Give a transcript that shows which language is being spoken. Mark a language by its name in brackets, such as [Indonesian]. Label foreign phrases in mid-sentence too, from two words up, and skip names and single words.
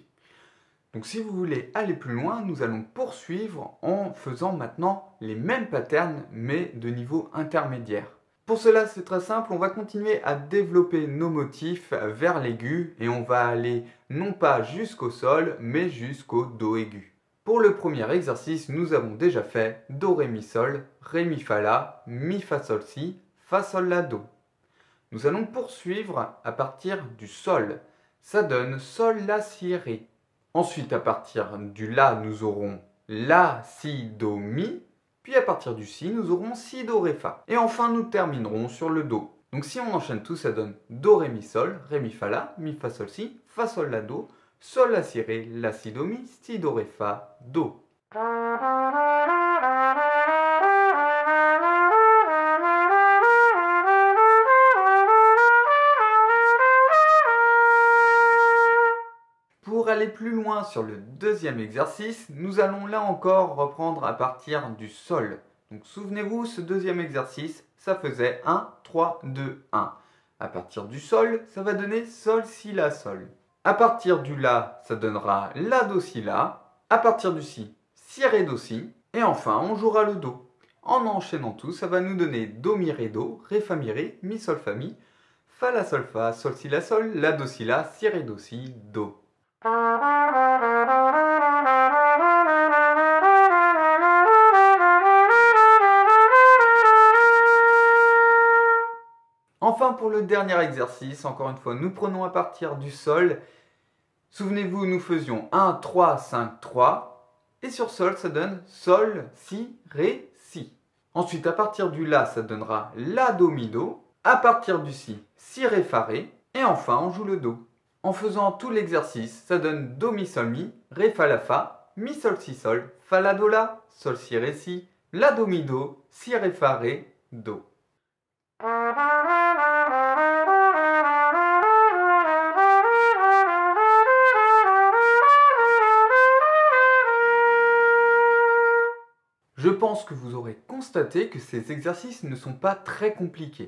[French] Donc si vous voulez aller plus loin, nous allons poursuivre en faisant maintenant les mêmes patterns mais de niveau intermédiaire. Pour cela, c'est très simple, on va continuer à développer nos motifs vers l'aigu et on va aller non pas jusqu'au sol mais jusqu'au do aigu. Pour le premier exercice, nous avons déjà fait do, ré, mi, sol, ré, mi, fa, la, mi, fa, sol, si, fa, sol, la, do. Nous allons poursuivre à partir du sol. Ça donne sol, la, si, ré. Ensuite, à partir du la, nous aurons la, si, do, mi. Puis à partir du si, nous aurons si, do, ré, fa. Et enfin, nous terminerons sur le do. Donc si on enchaîne tout, ça donne do, ré, mi, sol, ré, mi, fa, la, mi, fa, sol, si, fa, sol, la, do, sol, la, si, ré, la, si, do, mi, si, do, ré, fa, do. Pour aller plus loin sur le deuxième exercice, nous allons là encore reprendre à partir du sol. Donc souvenez-vous, ce deuxième exercice, ça faisait 1, 3, 2, 1. À partir du sol, ça va donner sol, si, la, sol. À partir du la, ça donnera la, do, si, la. À partir du si, si, ré, do, si. Et enfin, on jouera le do. En enchaînant tout, ça va nous donner do, mi, ré, do, ré, fa, mi, ré, mi, sol, fa, mi, fa, la, sol, fa, sol, si, la, do, si, la, si, ré, do, si, do. Enfin, pour le dernier exercice, encore une fois, nous prenons à partir du sol. Souvenez-vous, nous faisions 1, 3, 5, 3. Et sur sol, ça donne sol, si, ré, si. Ensuite, à partir du la, ça donnera la, do, mi, do. À partir du si, ré, fa, ré. Et enfin, on joue le do. En faisant tout l'exercice, ça donne do, mi, sol, mi, ré, fa, la, fa, mi, sol, si, sol, fa, la, do, la, sol, si, ré, si, la, do, mi, do, si, ré, fa, ré, do. Je pense que vous aurez constaté que ces exercices ne sont pas très compliqués.